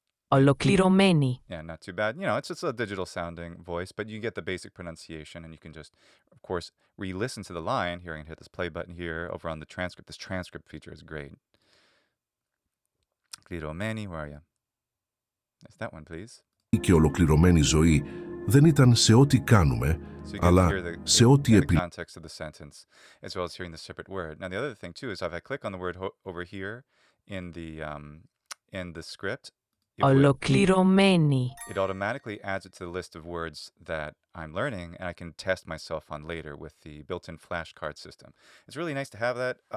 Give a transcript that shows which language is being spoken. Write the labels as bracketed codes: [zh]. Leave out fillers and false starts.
[el] Ολοκληρωμένη. [en] Yeah, not too bad. It's just a digital sounding voice, but you get the basic pronunciation, and you can just, of course, re-listen to the line. Here, I can hit this play button here over on the transcript. This transcript feature is great. Kliromeni, where are you? Yes, that one, please. [el] και ολοκληρωμένη ζωή δεν ήταν σε ό,τι κάνουμε, [en] So you get to [el] αλλά [en] hear the [el] σε ό,τι [en] in the context of the sentence, as well as hearing the separate word. Now, the other thing too is if I click on the word over here in the script, [el] Ολοκληρωμένη. [en] it automatically adds it to the list of words that I'm learning, and I can test myself on later with the built-in flashcard system. It's really nice to have that.